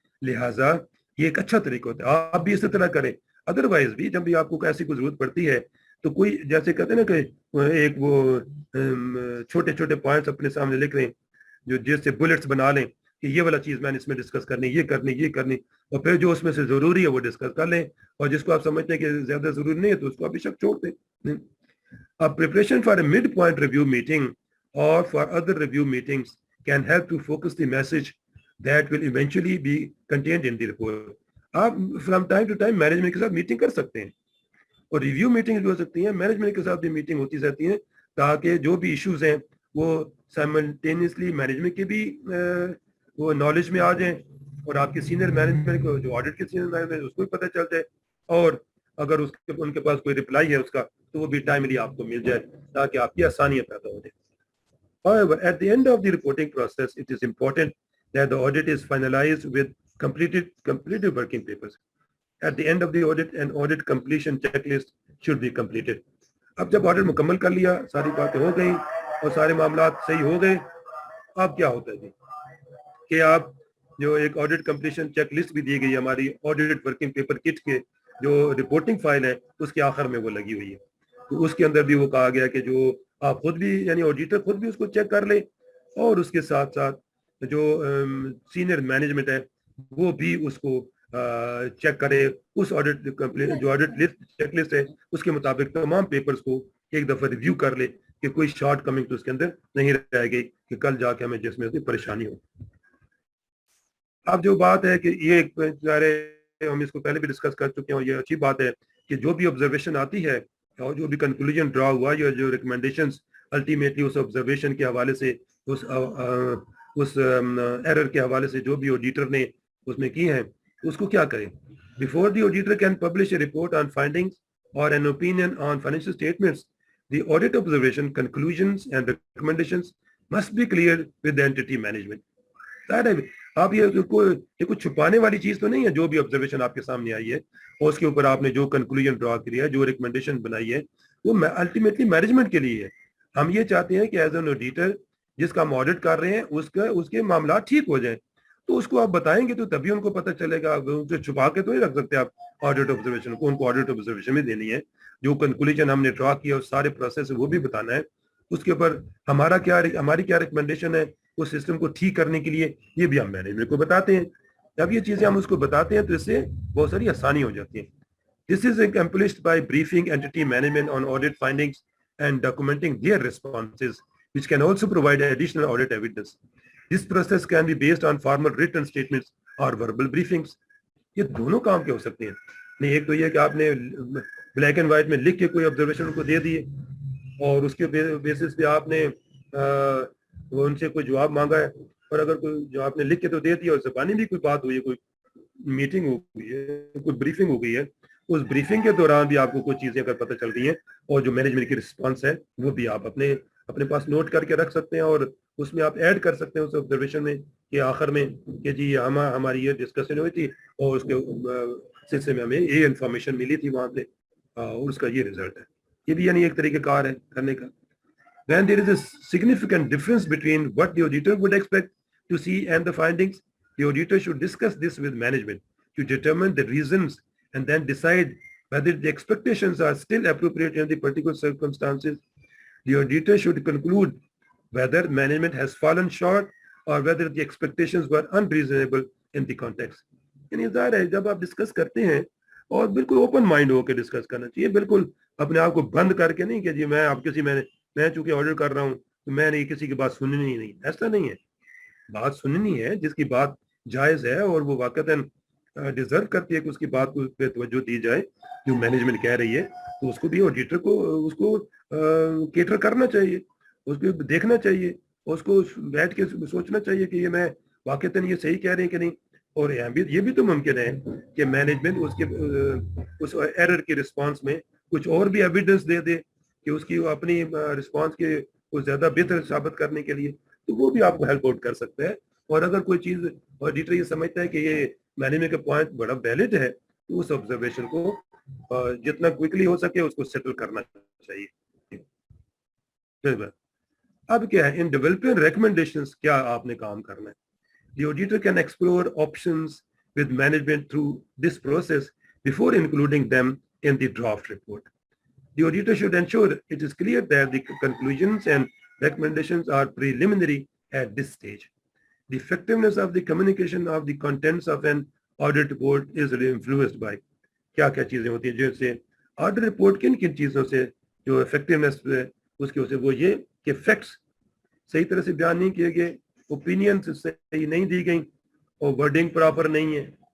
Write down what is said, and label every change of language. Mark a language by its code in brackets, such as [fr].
[ur] لہٰذا یہ ایک اچھا طریقہ ہوتا ہے. آپ بھی اسی طرح کریں. ادروائز بھی جب بھی آپ کو ایسی کوئی ضرورت پڑتی ہے تو کوئی جیسے کہتے ہیں نا کہ ایک وہ چھوٹے چھوٹے پوائنٹس اپنے سامنے لکھ رہے ہیں جو جس سے بلٹس بنا لیں کہ یہ والا چیز میں نے اس میں ڈسکس کرنی، یہ کرنی، یہ کرنی، اور پھر جو اس میں سے ضروری ہے وہ ڈسکس کر لیں اور جس کو آپ سمجھتے ہیں کہ زیادہ ضروری نہیں ہے تو اس کو آپ بے شک چھوڑ دیں. [en] Preparation for a mid-point review meeting or for other review meetings can help to focus the message that will eventually be contained in the report. [ur] آپ [en] from time to time [ur] management کے ساتھ میٹنگ کر سکتے ہیں اور review meeting بھی ہو سکتی ہیں. مینجمنٹ کے ساتھ بھی میٹنگ ہوتی رہتی ہیں تاکہ جو بھی ایشوز ہیں وہ سائملٹینیسلی مینجمنٹ کے بھی وہ نالج میں آ جائیں اور آپ کے سینئر مینجمنٹ کو جو آڈٹ کے سینئر مینجمنٹ اس کو بھی پتہ چل جائے اور اگر ان کے پاس کوئی رپلائی ہے اس کا تو وہ بھی ٹائملی آپ کو مل جائے تاکہ آپ کی آسانیاں پیدا ہو جائیں. [en] However, at the end of the reporting process, it is important that the audit is finalized with completed working papers. At the end of the audit, an audit completion checklist should be completed. [ur] اب جب audit مکمل کر لیا، ساری باتیں ہو گئیں اور سارے معاملات صحیح ہو گئے، اب کیا ہوتا ہے جی کہ آپ جو ایک آڈٹ کمپلیشن چیک لسٹ بھی دی گئی ہماری آڈٹ ورکنگ پیپر کٹ کے جو رپورٹنگ فائل ہے اس کے آخر میں وہ لگی ہوئی ہے. تو اس کے اندر بھی وہ کہا گیا کہ جو آپ خود بھی یعنی آڈیٹر خود بھی اس کو چیک کر لے اور اس کے ساتھ ساتھ جو سینئر مینجمنٹ ہے وہ بھی اس کو چیک کرے. اس آڈٹ جو آڈٹ لسٹ چیک لسٹ ہے اس کے مطابق تمام پیپرز کو ایک دفعہ ریویو کر لے کہ کوئی شارٹ کمنگ تو اس کے اندر نہیں رہ گئی کہ کل جا کے ہمیں جس میں پریشانی ہو. اب جو بات ہے کہ یہ ہم اس کو پہلے بھی ڈسکس کر چکے ہیں اور یہ اچھی بات ہے کہ جو بھی آبزرویشن آتی ہے اور جو بھی کنکلوژن ڈرا ہوا یا جو ریکمنڈیشنز الٹیمیٹلی اس آبزرویشن کے حوالے سے اس ایرر کے حوالے سے جو بھی آڈیٹر نے اس میں کی ہیں اس کو کیا کریں. [en] Before the auditor can publish a report on findings or an opinion on financial statements, the audit observation, conclusions and recommendations must be clear with the entity management. [ur] آپ یہ کچھ چھپانے والی چیز تو نہیں ہے. جو بھی آبزرویشن آپ کے سامنے آئی ہے اور اس کے اوپر آپ نے جو کنکلوژن ڈرا کری ہے, جو ریکمنڈیشن بنائی ہے, وہ الٹیمیٹلی مینجمنٹ کے لیے ہے. ہم یہ چاہتے ہیں کہ [en] as an auditor [ur] جس کا ہم آڈٹ کر رہے ہیں اس کے معاملات ٹھیک ہو جائیں, تو اس کو آپ بتائیں گے تو تبھی ان کو پتہ چلے گا. جو چھپا کے تو نہیں رکھ سکتے آپ آڈٹ آبزرویشن کو, ان کو آڈٹ آبزرویشن میں دینی ہے. جو کنکلوژن ہم نے ڈرا کیا اس سارے پروسیس وہ بھی بتانا ہے. اس کے اوپر ہماری کیا ریکمنڈیشن ہے اس سسٹم کو ٹھیک کرنے کے لیے, یہ بھی ہم مینجمنٹ کو بتاتے ہیں. جب یہ چیزیں ہم اس کو بتاتے ہیں تو اس سے بہت ساری آسانی ہو جاتی ہیں. [en] This is accomplished by briefing entity management on audit findings and documenting their responses, which can also provide additional audit evidence. This process can be based on formal written statements or verbal briefings. [ur] یہ دونوں کام کیا ہو سکتے ہیں. نہیں, ایک تو یہ کہ آپ نے بلیک اینڈ وائٹ میں لکھ کے کوئی آبزرویشن ان کو دے دیے اور اس کے بیسس پہ آپ نے ان سے کوئی جواب مانگا ہے, اور اگر کوئی جو آپ نے لکھ کے تو دے دیا اور زبانی بھی کوئی بات ہوئی ہے, کوئی میٹنگ ہو گئی ہے, کوئی بریفنگ ہو گئی ہے, اس بریفنگ کے دوران بھی آپ کو کوئی چیزیں اگر پتہ چل رہی ہیں اور جو مینجمنٹ کی رسپانس ہے وہ بھی آپ اپنے پاس نوٹ کر کے رکھ سکتے ہیں, اور اس میں آپ ایڈ کر سکتے ہیں اس آبزرویشن میں کہ آخر میں کہ جی ہماری یہ ڈسکشن ہوئی تھی اور اس کے سلسلے میں ہمیں یہ انفارمیشن ملی تھی وہاں پہ اور اس کا یہ رزلٹ ہے. یہ بھی یعنی ایک طریقہ کار ہے کرنے کا. [en] When there is a significant difference between what the auditor would expect to see and the findings, the auditor should discuss this with management to determine the reasons and then decide whether the expectations are still appropriate in the particular circumstances. The auditor should conclude whether management has fallen short or whether the expectations were unreasonable in the context. [ur] یعنی ظاہر ہے جب آپ discuss کرتے ہیں اور بالکل open mind ہو کے ڈسکس کرنا چاہیے, بالکل اپنے آپ کو بند کر کے نہیں کہ جی میں چونکہ آرڈر کر رہا ہوں تو میں نے کسی کی بات سننی نہیں. ایسا نہیں ہے. بات سننی ہے جس کی بات جائز ہے اور وہ واقعتاً ڈیزرو کرتی ہے کہ اس کی بات کو پہ توجہ دی جائے جو مینجمنٹ کہہ رہی ہے, تو اس کو بھی آڈیٹر کو اس کو کیٹر کرنا چاہیے, اس کو دیکھنا چاہیے, اس کو بیٹھ کے سوچنا چاہیے کہ یہ میں واقعتاً یہ صحیح کہہ رہے ہیں کہ نہیں. اور یہ بھی تو ممکن ہے کہ مینجمنٹ اس ایرر کی رسپانس میں کچھ اور بھی ایویڈنس دے دے کہ اس کی اپنی رسپانس کے کو زیادہ بہتر ثابت کرنے کے لیے, تو وہ بھی آپ کو ہیلپ آؤٹ کر سکتا ہے. اور اگر کوئی چیز آڈیٹر یہ سمجھتا ہے کہ یہ مینجمنٹ کا پوائنٹ بڑا ویلڈ ہے تو اس آبزرویشن کو جتنا کوئکلی ہو سکے اس کو سیٹل کرنا چاہیے. اب کیا ہے [en] in developing recommendations [ur] کیا آپ نے کام کرنا ہے. [en] The auditor can explore options with management through this process before including them in the draft report. The auditor should ensure it is clear that the conclusions and recommendations are preliminary at this stage. The effectiveness of the communication of the contents of an audit report is influenced by [ur] کیا چیزیں ہوتی ہیں جیسے audit report کن چیزوں سے جو effectiveness اس کی وہ یہ کہ فیکٹس صحیح طرح سے بیان نہیں کیے گئے, اوپینینس صحیح نہیں دی گئیں اور ورڈنگ پراپر نہیں ہے.